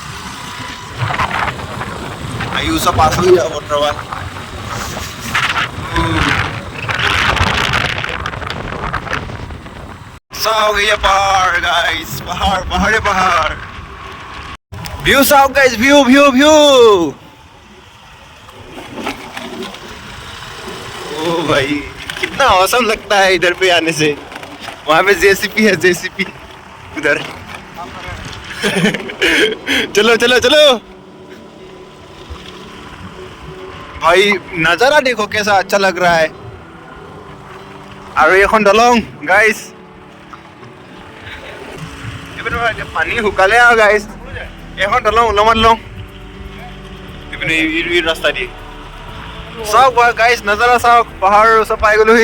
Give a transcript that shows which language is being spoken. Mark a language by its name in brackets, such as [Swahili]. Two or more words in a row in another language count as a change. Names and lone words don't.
[Assamese] আয়ুষ পাছ হৈ যাব বৰ্তমান। চাওক এই পাহাৰ গাইছ, পাহাৰ ভিউ চাওক গাইছ, ভিউ [Hindi] ओ भाई कितना औसम लगता है इधर पे आने से। वहाँ पे जेसीपी है, जेसीपी उधर। चलो भाई, नजारा देखो कैसा अच्छा लग रहा है। [Assamese] আৰু এখন দলং গাইছ, পানী শুকালে আৰু গাইছ। এখন দলং ওলমাত লওঁ ৰাস্তা দি। চাওক গাইছ, নজাৰা চাওক, পাহাৰৰ ওচৰ পাই গ'লোহি।